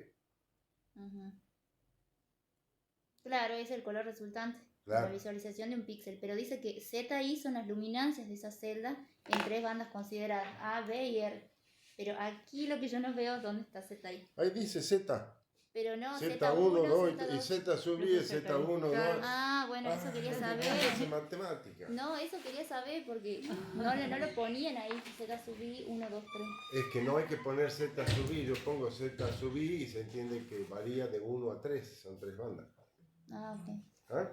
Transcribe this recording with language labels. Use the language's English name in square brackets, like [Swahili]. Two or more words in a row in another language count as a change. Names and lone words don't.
[Spanish] Ujú. Claro, es el color resultante, Claro. la visualización de un píxel, pero dice que ZI son las luminancias de esa celda en tres bandas consideradas, A, B y R. Pero aquí lo que yo no veo es dónde está ZI. Ahí dice Z. Pero no, Z1, Z1, 2 y Z2. Z sub I es Z1, 2. Ah, bueno, eso quería saber. Es matemática. No, eso quería saber porque no lo ponían ahí, Z sub I, 1, 2, 3. Es que no hay que poner Z sub I, yo pongo Z sub I y se entiende que varía de 1 a 3, son 3 bandas. Ah, ok. ¿Ah?